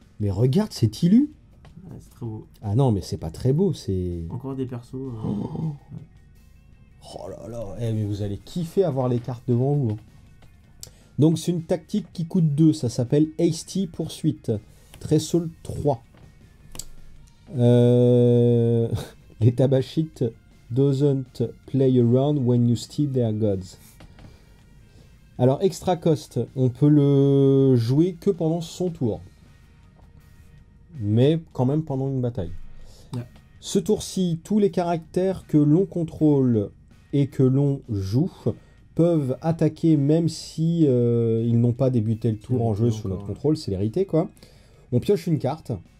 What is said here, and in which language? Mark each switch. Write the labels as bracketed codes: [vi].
[fr] Mais regarde, c'est Illu. Ouais, c'est très beau. Ah non, mais c'est pas très beau, c'est. Encore des persos. Oh là là, mais vous allez kiffer avoir les cartes devant vous. Hein. Donc c'est une tactique qui coûte 2, ça s'appelle Hasty Poursuite. Threshold 3. [en] Les tabachites doesn't play around when you steal their gods. [fr] Alors extra cost, on peut le jouer que pendant son tour. Mais quand même pendant une bataille. Ouais. Ce tour-ci, tous les caractères que l'on contrôle et que l'on joue peuvent attaquer même si ils n'ont pas débuté le tour en jeu sous notre contrôle, c'est l'hérité quoi. On pioche une carte.